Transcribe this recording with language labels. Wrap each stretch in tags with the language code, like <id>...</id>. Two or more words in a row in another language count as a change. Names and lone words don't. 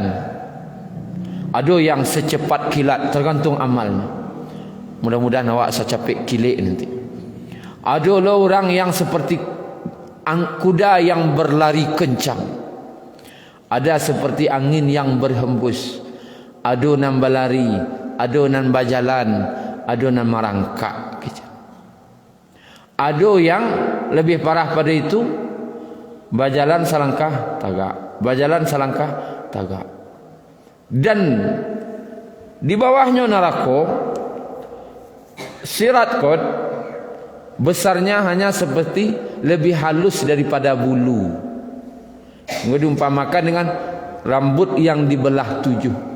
<id>Ada yang secepat kilat, tergantung amalnya. Mudah-mudahan</id> <min>awak secapek kilik</min> <id>nanti. Ada orang yang seperti kuda yang berlari kencang. Ada seperti angin yang berhembus.</id> <min>adonan balari, adonan bajalan, adonan marangkak.</min> <id>Ado yang lebih parah pada itu,</id> <min>bajalan salangkah tagak, bajalan salangkah tagak.</min> <id>Dan di bawahnya neraka, sirat kot besarnya hanya seperti lebih halus daripada bulu. Diumpamakan dengan rambut yang dibelah 7.</id>